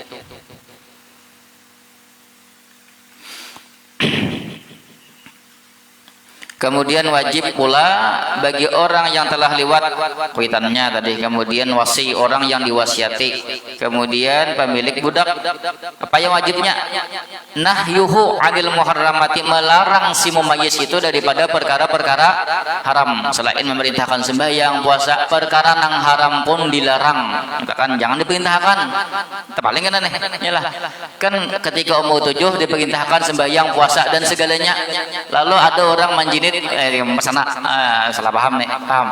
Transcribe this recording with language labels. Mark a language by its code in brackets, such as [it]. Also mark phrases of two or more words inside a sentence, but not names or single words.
[bjn] Kemudian wajib pula bagi orang yang telah lewat kuitannya tadi, kemudian wasi, orang yang diwasiati, kemudian pemilik budak. [id] Apa yang wajibnya? [ar] نهيه عن المحرمات, [id] melarang si mumayyiz itu daripada perkara-perkara haram. [bjn] Selain memerintahkan sembahyang, puasa, perkara nang haram pun dilarang. Kan jangan diperintahkan. Paling kan aneh. Yalah. Kan ketika umur 7 diperintahkan sembahyang, puasa, dan segalanya. Lalu ada orang menjinit salah paham nih, paham.